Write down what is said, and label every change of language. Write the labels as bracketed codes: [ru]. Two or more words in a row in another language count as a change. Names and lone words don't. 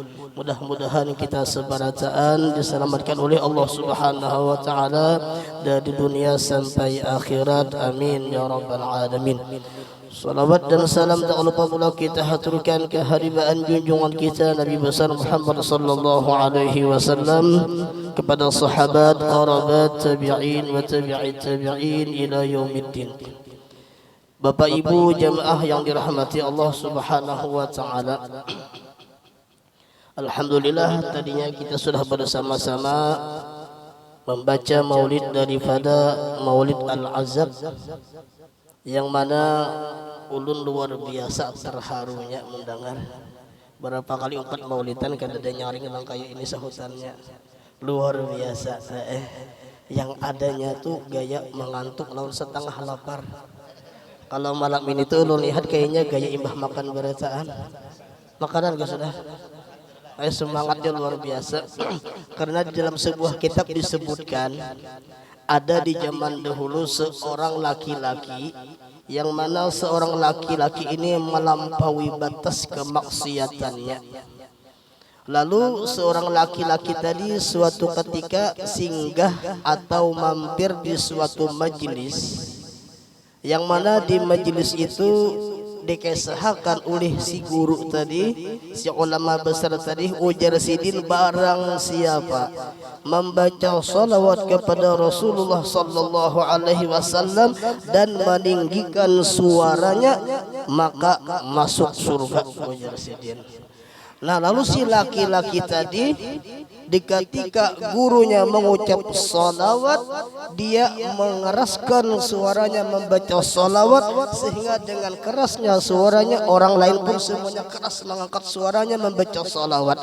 [id] Mudah-mudahan kita sebarataan diselamatkan oleh Allah [ar] سبحانه وتعالى [id] dari dunia sampai akhirat. [ar] آمين يا رب العالمين. [id] Salawat dan salam tak lupa pula kita haturkan kehadiran junjungan kita Nabi besar Muhammad [ar] صلى الله عليه وسلم [id] kepada sahabat, [ar] قرابات تابعين وتابعي التابعين إلى يوم الدين. [id] Bapak Ibu jamaah yang dirahmati Allah [ar] سبحانه وتعالى. [id] Alhamdulillah tadinya kita sudah bersama-sama membaca maulid daripada Maulid Al-Azab yang mana ulun luar biasa terharunya mendengar berapa kali umpat maulidan [bjn] kada ada nyaring [id] memang kayak ini sahutannya luar biasa. [bjn] Yang adanya tuh gaya mengantuk lawan setengah lapar. Kalau malam ini tuh ulun lihat kayaknya gaya imbah makan berataan makanan gak sudah. [id] Semangatnya luar biasa. Karena di dalam sebuah kitab disebutkan ada di zaman dahulu seorang laki-laki yang mana seorang laki-laki ini melampaui batas kemaksiatannya. Lalu seorang laki-laki tadi suatu ketika singgah atau mampir di suatu majelis yang mana di majelis itu dikisahkan oleh si guru tadi, si ulama besar tadi, [bjn] ujar sidin [id] barang siapa membaca salawat kepada Rasulullah [ar] صلى الله عليه وسلم [id] dan meninggikan suaranya maka masuk surga, [bjn] ujar sidin. [id] Nah lalu si laki-laki tadi ketika gurunya mengucap salawat dia mengeraskan suaranya membaca salawat sehingga dengan kerasnya suaranya orang lain pun semuanya keras mengangkat suaranya membaca salawat.